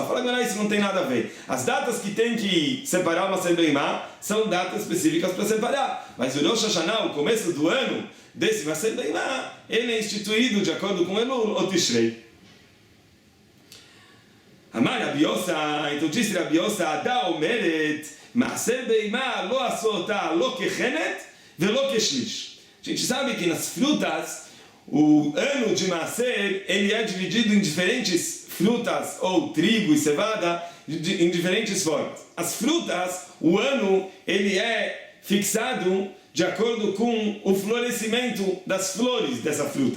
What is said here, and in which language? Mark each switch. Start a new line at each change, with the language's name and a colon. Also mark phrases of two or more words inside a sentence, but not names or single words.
Portuguese: Fala, agora isso não tem nada a ver. As datas que tem que separar uma Maser são datas específicas para separar. Mas o Rosh Hashanah, o começo do ano desse
Hebrew: מעשר בהמה,
Portuguese: ele é instituído de acordo com Elul ou Tishrei.
Hebrew: אמר רבי יוסה,
Portuguese: então disse
Hebrew: רבי יוסה, הדא אמרת, מעשר בהמה לא עשתה לא כחנט ולא כשליש.
Portuguese: A gente sabe que nas frutas, o ano de Maser, ele é dividido em diferentes frutas, ou trigo e cevada, em diferentes formas. As frutas, o ano, ele é fixado de acordo com o florescimento das flores dessa fruta.